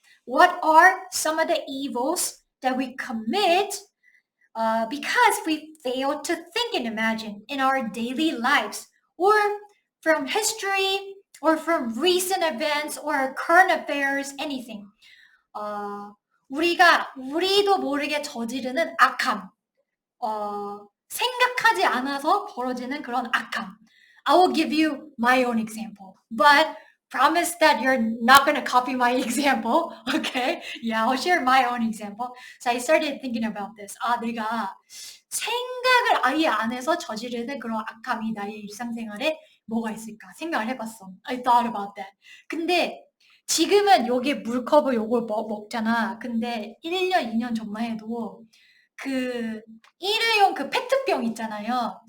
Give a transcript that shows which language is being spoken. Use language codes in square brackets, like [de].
[en] What are some of the evils that we commit because we fail to think and imagine in our daily lives, or from history, or from recent events or current affairs, anything. [ko] 우리도 모르게 저지르는 악함, 생각하지 않아서 벌어지는 그런 악함. [en] I will give you my own example, but promise that you're not going to copy my example. Okay? Yeah, I'll share my own example. So I started thinking about this. [ko] 내가 생각을 아예 안 해서 저지르는 그런 악함이 나의 일상생활에 뭐가 있을까 생각을 해봤어. [en] I thought about that. [ko] 근데 지금은 여기 물컵을 요걸 먹잖아. 근데 1년, 2년 전만 해도 그 일회용 그 페트병 있잖아요.